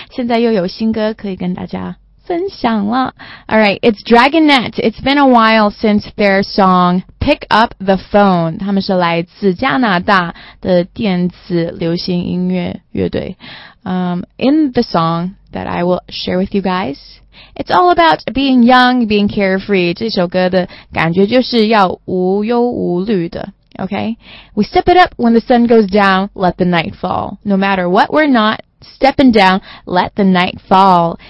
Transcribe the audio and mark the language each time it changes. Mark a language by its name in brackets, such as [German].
[Chinese] 现在又有新歌可以跟大家分享了。 [English] Alright, it's Dragonette. It's been a while since their song Pick Up the Phone. [Chinese] 他们是来自加拿大的电子流行音乐乐队。 [English] In the song that I will share with you guys, it's all about being young, being carefree. [Chinese] 这首歌的感觉就是要无忧无虑的。 [English] Okay, we step it up when the sun goes down, let the night fall. No matter what we're not, stepping down, let the night fall.